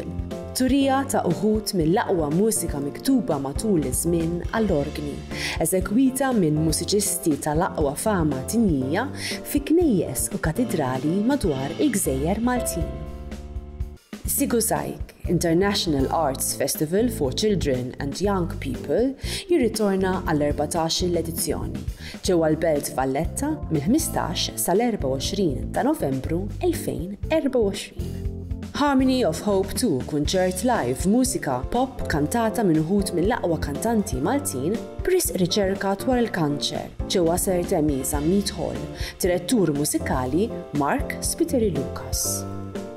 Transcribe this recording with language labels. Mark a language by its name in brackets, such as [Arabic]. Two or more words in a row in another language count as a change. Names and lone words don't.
[Maltese] Turija ta' uħud mill-aqwa mużika miktuba matul iż-żmien għall-orgni, eżegwita minn mużiċisti tal-aqwa fama dinjija fi knejjes u katedrali madwar il-Gżejjer Maltin. Sigusajk International Arts Festival for Children and Young People jirritorna għall-14 l-edizzjoni ġewwa l-Belt Valletta mill-15 sal-24 ta' Novembru 2024. Harmony of Hope 2 kunċert live mużika pop kantata minn uħud mill-aqwa kantanti Maltin b'risq riċerka dwar il-kanċer ġewwa Ser Temi Zammit Hall, direttur mużikali Mark Spiteri Lucas.